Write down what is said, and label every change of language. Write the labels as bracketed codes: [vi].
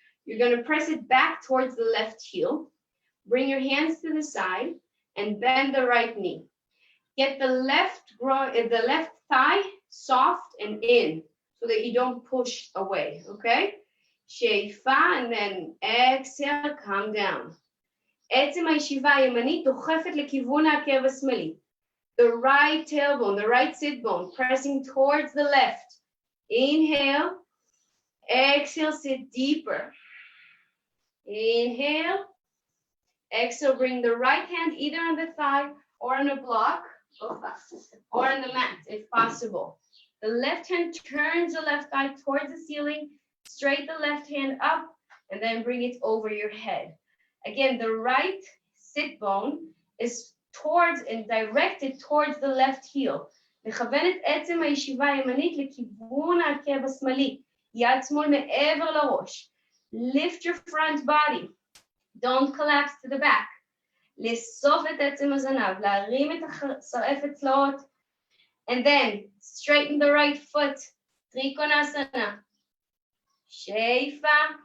[en] You're going to press it back towards the left heel. Bring your hands to the side and bend the right knee. Get the left thigh soft and in so that you don't push away, okay? Sheifa, and then exhale, come down. [he] עצם הישיבה הימנית דוחפת לכיוון העקב השמאלי. [en] The right tailbone, the right sit bone, pressing towards the left. Inhale. Exhale, sit deeper. Inhale. Exhale, bring the right hand either on the thigh or on a block or on the mat if possible. The left hand turns the left thigh towards the ceiling. Straight the left hand up and then bring it over your head. Again, the right sit bone is towards and directed towards the left heel. [he] לכוון את עצם הישיבה הימנית לכיוון העקב השמאלי. יד שמאל מעבר לראש. [en] Lift your front body. Don't collapse to the back. [he] לאסוף את עצם הזנב. להרים את השרעפת צלעות. [en] And then straighten the right foot. Trikonasana. Sheifa.